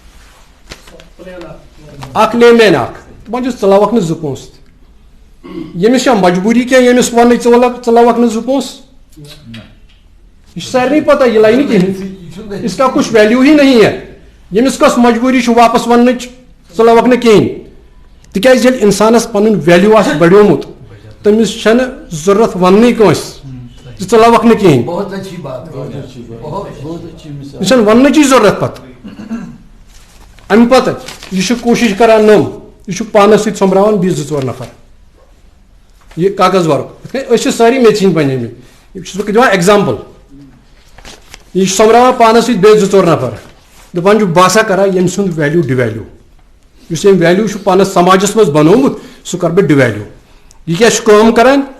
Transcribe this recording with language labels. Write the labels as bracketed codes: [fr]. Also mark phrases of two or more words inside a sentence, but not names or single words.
[ks] اکھ لیمین اکھ دپان چھُس ژٕ لوکھ نہٕ 2 پونٛسہٕ تہِ ییٚمِس چھا مجبوٗری کینٛہہ ییٚمِس وَنٕے ژٕ لوکھ نہٕ 2 پونٛسہٕ یہ سارنٕے پتہ یہ لایہِ نہٕ کِہیٖنۍ [ur] اس کا کچھ ویلیوٗ ہی نہیں ہے [ks] ییٚمِس کۄس مجبوٗری چھِ واپس وننٕچ ژٕ لوکھ نہٕ کِہیٖنۍ تِکیازِ ییٚلہِ اِنسانس پنُن ویلیوٗ آسہِ بڑیومُت تٔمِس چھنہٕ ضروٗرت وننٕے کٲنٛسہِ زِ ژٕ لوکھ نہٕ کِہیٖنۍ یہِ چھنہٕ وننٕچی ضروٗرت پتہٕ امہِ پتہٕ یہِ چھُ کوٗشِش کران نوٚم یہِ چھُ پانس سۭتۍ سوٚمبراوان بیٚیہِ 2-4 نفر یہِ کاغذ ورُق یِتھ کٔنۍ أسۍ چھِ سٲری مےٚ ژھٕنۍ بنیمٕتۍ یہِ چھُس بہٕ دِوان ایگزامپل یہِ چھُ سوٚمبراوان پانس سۭتۍ بیٚیہِ 2-4 نفر دپان چھُ بہٕ ہسا کرا ییٚمہِ سُنٛد ویلیوٗ ڈِویلیوٗ یُس أمۍ ویلیوٗ چھُ پننس سماجس منٛز بنومُت سُہ کرٕ بہٕ ڈِویلیوٗ یہِ کیاہ چھُ کٲم کران